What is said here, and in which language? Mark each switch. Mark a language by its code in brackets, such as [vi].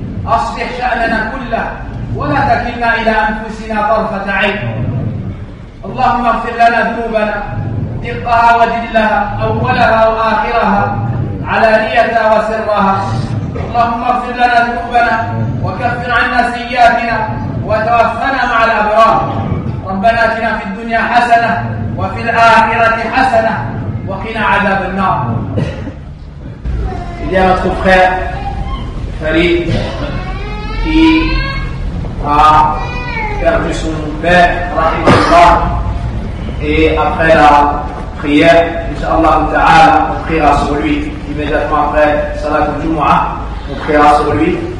[ar] Aslih sha'nana kullah wa la takilna ila anfusina tarfat 'ayn. Allahumma ighfir lana dhunubana diqqaha wa jillaha awwalaha wa akhiraha علانيتها وسرها. اللهم اغفر لنا ذنوبنا وكفر عنا سيئاتنا وتوفنا مع الأبرار. ربنا آتنا في الدنيا حسنة وفي الآخرة حسنة وقنا عذاب النار. [fr] Il y a notre frère Farid qui a perdu son père, rahimahullah, et après la prière, inshallah ta'ala, on priera sur lui. Immédiatement après Salatul Jumu'ah, on priera sur lui.